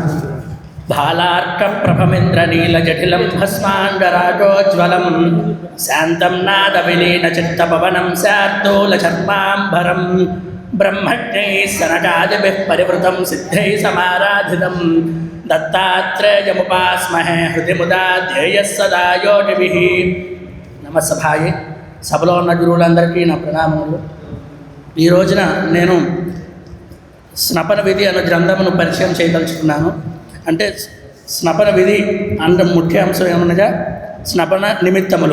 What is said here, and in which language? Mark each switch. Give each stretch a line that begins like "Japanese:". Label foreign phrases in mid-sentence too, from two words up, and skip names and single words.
Sanskrit: भालार्कप्रभमिन्द्रनीलजटिलं भस्माण्डराजोज्ज्वलं शान्तं नादविलीनचित्तपवनं शार्दूलचर्माम्बरं ब्रह्मज्ञैः सनकादिभिः परिवृतं सिद्धैः समाराधितं दत्तात्रेयमुपास्महे हृदि मुदा ध्येयः सदा योगिभिः.
Telugu: నమస్సభాయి సభలో ఉన్న గురువులందరికీ నా ప్రణామములు. ఈ రోజున నేను స్నపన విధి అనే గ్రంథమును పరిచయం చేయదలుచుకున్నాను. అంటే స్నపన విధి అంటే ముఖ్య అంశం ఏమనగా స్నపన నిమిత్తములు.